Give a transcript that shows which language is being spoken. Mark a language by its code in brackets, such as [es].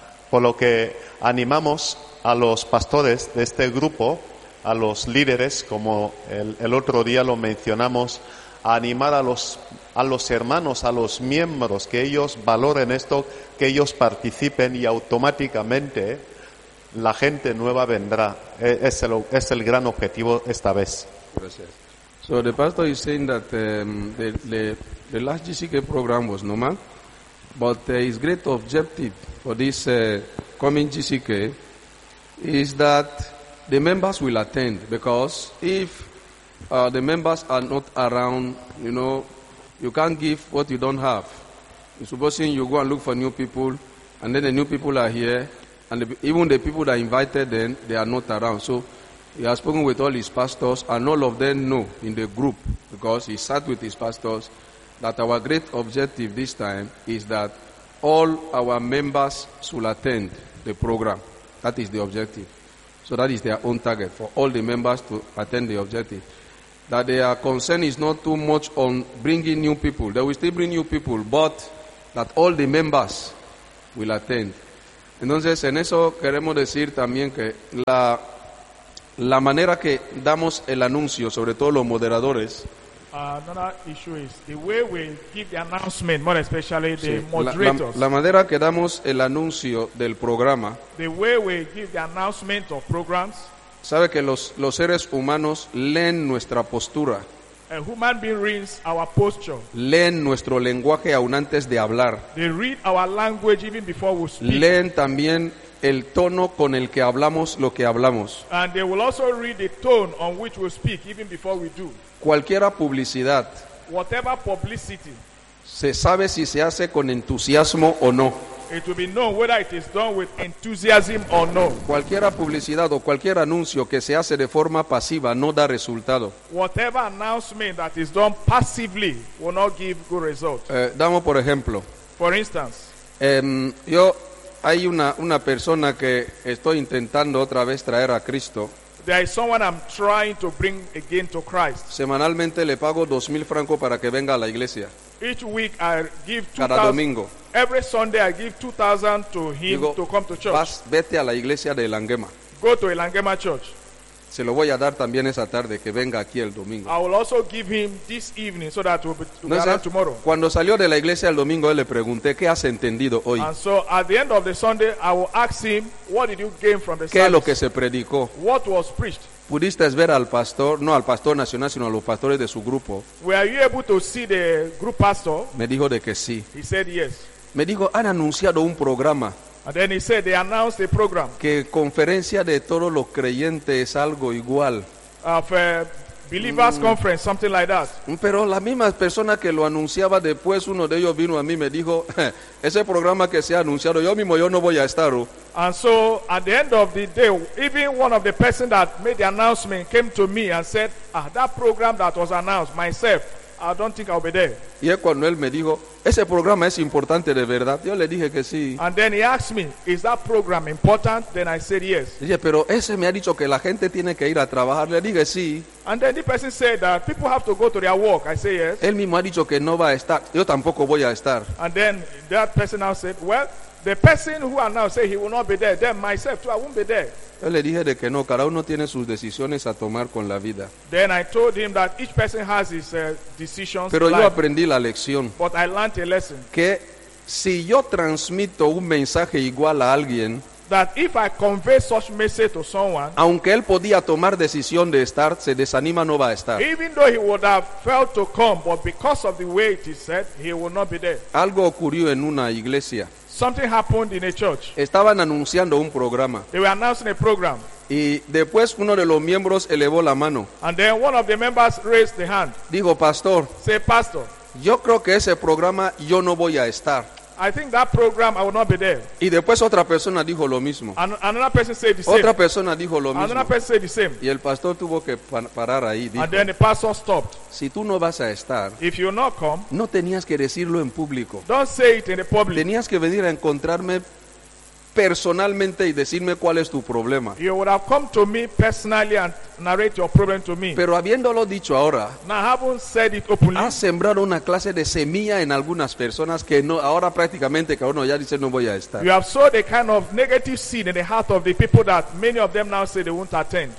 [es] Por lo que animamos a los pastores de este grupo, a los líderes, como el otro día lo mencionamos, a animar a los hermanos, a los miembros, que ellos valoren esto, que ellos participen, y automáticamente la gente nueva vendrá. Es el gran objetivo esta vez. Gracias. [en] So the pastor is saying that the last GCK program was normal, but his great objective for this coming GCK is that the members will attend, because if the members are not around, you know, you can't give what you don't have. Supposing you go and look for new people, and then the new people are here, and even the people that invited them, they are not around. So he has spoken with all his pastors, and all of them know in the group, because he sat with his pastors, that our great objective this time is that all our members should attend the program. That is the objective. So that is their own target, for all the members to attend the objective. That their concern is not too much on bringing new people. They will still bring new people, but that all the members will attend. [es] Entonces, en eso queremos decir también que la manera que damos el anuncio, sobre todo los moderadores. [en] Another issue is the way we give the announcement, more especially the moderators. [es] La manera que damos el anuncio del programa. [en] The way we give the announcement of programs. [es] Sabe que los seres humanos leen nuestra postura. [en] A human being reads our posture. [es] Leen nuestro lenguaje aún antes de hablar. [en] They read our language even before we speak. [es] Leen también el tono con el que hablamos lo que hablamos. [en] And they will also read the tone on which we speak even before we do. [es] Cualquiera publicidad. [en] Whatever publicity. [es] Se sabe si se hace con entusiasmo o no. [en] It will be known whether it is done with enthusiasm or no. [es] Cualquiera publicidad o cualquier anuncio que se hace de forma pasiva no da resultado. [en] Whatever announcement that is done passively will not give good result. [es] Damos por ejemplo. [en] For instance. [es] Yo hay una persona que estoy intentando otra vez traer a Cristo. [en] There is someone I'm trying to bring again to Christ. [es] Semanalmente le pago 2,000 francos para que venga a la iglesia. [en] Each week I give [es] 2,000. Cada domingo. [en] Every Sunday I give 2,000 to him. [es] Digo, [en] to come to church. [es] Vas, vete a la iglesia de Elangema. [en] Go to Elangema Church. [es] Se lo voy a dar también esa tarde que venga aquí el domingo. [en] I will also give him this evening so that we'll be together tomorrow. [es] Cuando salió de la iglesia el domingo, le pregunté qué has entendido hoy. [en] And so at the end of the Sunday, I will ask him, what did you gain from the service? [es] ¿Qué es lo que se predicó? [en] What was preached? [es] ¿Pudiste ver al pastor, no al pastor nacional, sino a los pastores de su grupo? [en] Were you able to see the group pastor? [es] Me dijo de que sí. [en] He said yes. [es] Me dijo, han anunciado un programa. [en] And then he said they announced a program. [es] Que conferencia de todos los creyentes es algo igual. [en] Of a believers conference, something like that. [es] Pero la misma persona que lo anunciaba después, uno de ellos vino a mí y me dijo, ese programa que se ha anunciado, yo mismo yo no voy a estar. [en] And so at the end of the day, even one of the person that made the announcement came to me and said, ah, that program that was announced, myself, I don't think I'll be there. [es] Y es cuando él me dijo, ese programa es importante de verdad. Yo le dije que sí. [en] And then he asked me, is that program important? Then I said yes. [es] Dije, pero ese me ha dicho que la gente tiene que ir a trabajar. Le dije sí. [en] And then the person said that people have to go to their work. I say yes. [es] Él mismo ha dicho que no va a estar. Yo tampoco voy a estar. [en] And then that person now said, well, the person who announced said he will not be there. Then myself too, I won't be there. [es] Yo le dije de que no, cada uno tiene sus decisiones a tomar con la vida. [en] Then I told him that each person has his decisions. [es] Pero yo aprendí la lección. [en] But I learned a lesson. [es] Que si yo transmito un mensaje igual a alguien, [en] that if I convey such message to someone, [es] aunque él podía tomar decisión de estar, se desanima, no va a estar. [en] Even though he would have felt to come, but because of the way it is said, he will not be there. [es] Algo ocurrió en una iglesia. [en] Something happened in a church. [es] Estaban anunciando un programa. [en] They were announcing a program. [es] Y después uno de los miembros elevó la mano. [en] And then one of the members raised the hand. [es] Dijo, pastor. [en] Say, pastor. [es] Yo creo que ese programa yo no voy a estar. [en] I think that program I will not be there. [es] Y después otra persona dijo lo mismo. [en] Another person said the same. [es] Otra persona dijo lo mismo. [en] Another person said the same. [es] Y el pastor tuvo que parar ahí. Dijo, [en] and then the pastor stopped. [es] Si tú no vas a estar, [en] if you not come, [es] no tenías que decirlo en público. [en] Don't say it in the public. [es] Tenías que venir a encontrarme personalmente y decirme cuál es tu problema. [en] You would have come to me personally and narrate your problem to me. [es] Pero habiéndolo dicho ahora, [en] now, I haven't said it openly. [es] Has sembrado una clase de semilla en algunas personas que no, ahora prácticamente que uno ya dice no voy a estar. [en] You have sowed a kind of negative seed in the heart of the people that many of them now say they won't attend.